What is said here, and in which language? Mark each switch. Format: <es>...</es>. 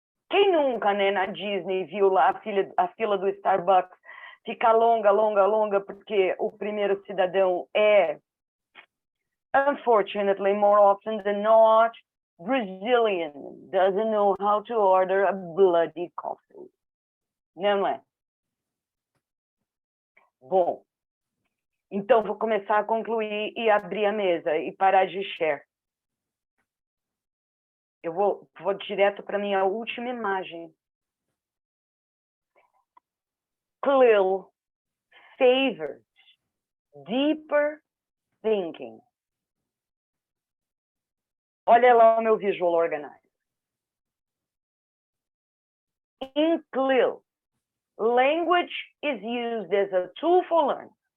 <pt>Quem nunca, né, na Disney viu lá a fila do Starbucks ficar longa, porque o primeiro cidadão é,</pt> <en>unfortunately, more often than not, Brazilian, doesn't know how to order a bloody coffee.</en> <pt>Não é? Bom, então vou começar a concluir e abrir a mesa e parar de share. Eu vou direto para minha última imagem.</pt> <en>CLIL favors deeper thinking.</en> <pt>Olha lá o meu visual organizer.</pt> <en>In CLIL, language is used as a tool for learning.</en>